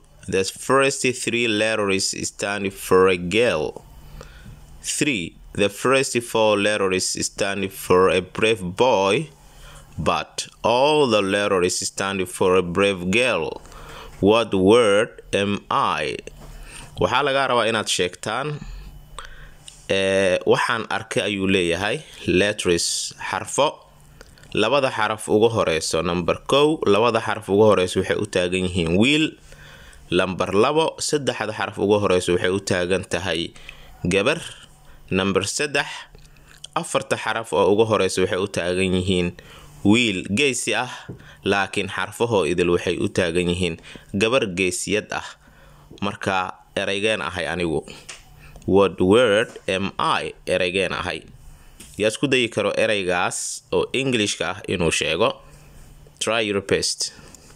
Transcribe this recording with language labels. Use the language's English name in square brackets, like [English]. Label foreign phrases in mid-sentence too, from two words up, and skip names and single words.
[English] The first three letters stand for a girl. 3. The first four letters stand for a brave boy, but all the letters stand for a brave girl. What word am I? [Somali] Waxaa laga rabaa inaad sheegtaan waxaan arkay ayuu leeyahay letters xarfo labada xaraf ugu horeyso number 1 labada xaraf ugu horeyso waxay u taagan yihiin wiil number 2 saddexda xaraf ugu horeyso waxay u taagan tahay gabar number 3 afarta xaraf oo ugu horeyso waxay u taagan yihiin wiil geesi ah laakiin xarfaho idil waxay u taagan yihiin gabar geesiyad ah marka eraygeen ahay anigu [English] what word am I [Somali] eraygeen ahay yaa isku dayi karo eraygaas oo Englishka ah inuu sheego [English] try your best